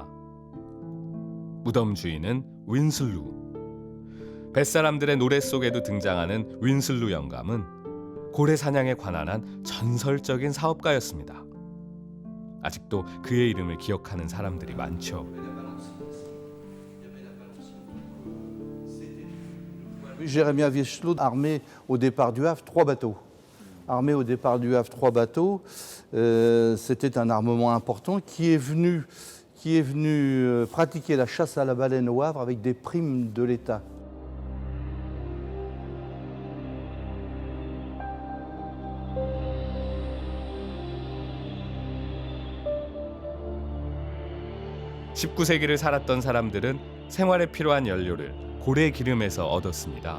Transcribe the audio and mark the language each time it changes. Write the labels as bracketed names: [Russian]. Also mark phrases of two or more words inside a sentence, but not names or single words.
[Korean] 무덤 주인은 윈슬루. 뱃사람들의 노래 속에도 등장하는 윈슬루 영감은 고래 사냥에 관한 전설적인 사업가였습니다. 아직도 그의 이름을 기억하는 사람들이 많죠. [French] Jérémie Wieslow, armé au départ du Havre, 3 bateaux. Armé au départ du Havre, 3 bateaux. C'était un armement important qui est venu pratiquer la chasse à la baleine au Havre avec des primes de l'État. [Korean] (19세기를) 살았던 사람들은 생활에 필요한 연료를 고래 기름에서 얻었습니다.